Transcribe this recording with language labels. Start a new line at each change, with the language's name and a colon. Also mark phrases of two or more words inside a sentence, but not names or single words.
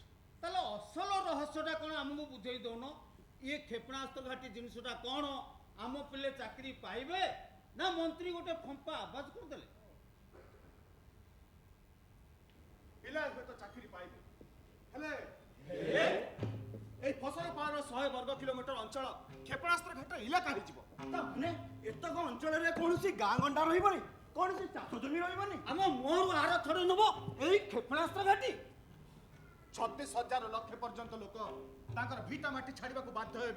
Odia: ତାହେଲେ ଅସଲ ରହସ୍ୟଟା କଣ ଆମକୁ ବୁଝେଇ ଦଉନ? ଇଏ କ୍ଷେପଣାସ୍ତ୍ର ଘାଟି ଜିନିଷଟା କଣ? ଆମ ପିଲେ ଚାକିରି ପାଇବେ ନା ମନ୍ତ୍ରୀ ଗୋଟେ ଫମ୍ପା ଆବାଜ କରିଦେଲେ? ପିଲା ଏବେ ତ ଚାକିରି ପାଇବେ, ହେଲେ এই ফসল পাଳନ 100 ବର୍ଗ କିଲୋମିଟର ଅଞ୍ଚଳ କ୍ଷେପଣାସ୍ତ୍ର ଘାଟ ଇଲାକା ହେଇଯିବ। ମାନେ ଏତକ ଅଞ୍ଚଳରେ କୌଣସି ଗାଁ ଗଣ୍ଡା ରହିବନି, କୌଣସି ଚାଷ ଜମି ରହିବନି। ଆମ ମୁହଁରୁ ଆର ଥରେ ନେବ ଏଇ କ୍ଷେପଣାସ୍ତ୍ର ଘାଟି। 36,000 ଲକ୍ଷ ପର୍ଯ୍ୟନ୍ତ ଲୋକ ତାଙ୍କର ଭିଟା ମାଟି ଛାଡ଼ିବାକୁ ବାଧ୍ୟ ହେବେ।